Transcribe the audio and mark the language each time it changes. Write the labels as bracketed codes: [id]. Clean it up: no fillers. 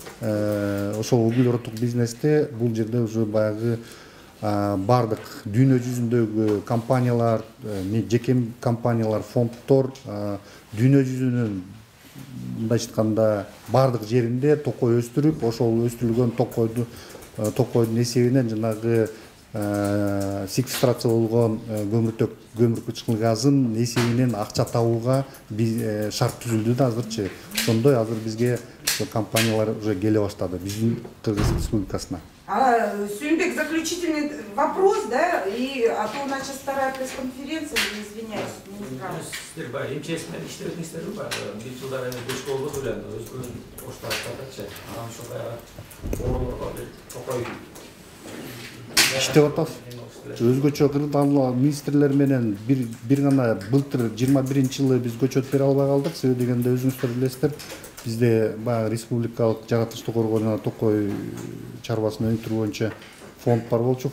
[ky] Ошол углероддук бизнесте бул жерде уже баягы бардык дүйнө жүзүндөгү компаниялар, жеке компаниялар, фонддор дүйнө жүзүнүн мындайча айтканда бардык жеринде токой өстүрүп, ошол өстүрүлгөн токойдун эсебинен жанагы секвестрация болгон көмүр кычкыл газын эсебинен акча табууга шарт түзүлдү да азырчы. Ошондой азыр бизге компаниялар уже келе баштады биздин Кыргыз Республикасына. [ru] Сүйүнбек, заключительный вопрос, да, а то у нас сейчас вторая пресс-конференция, извиняюсь, не знаю. Сіздер бар, емчесімен іштеретіңіздер бар, бір жылдар әне көш қолғы бөлен, өзгін ошта ақтадатшы, анам шоқай оғылырға бір тоқой. [ky] Иштеп атабыз. Өзгөчө кыргыз министрлер менен бир гана былтыр 21-жылы биз көчөт бере албай калдык. Себеби дегенде өзүңүздөр билесиздер, бизде баягы республикалык жаратылыштуу коргоо жана токой чарбасын өнүктүрүү боюнча фонд бар болчу.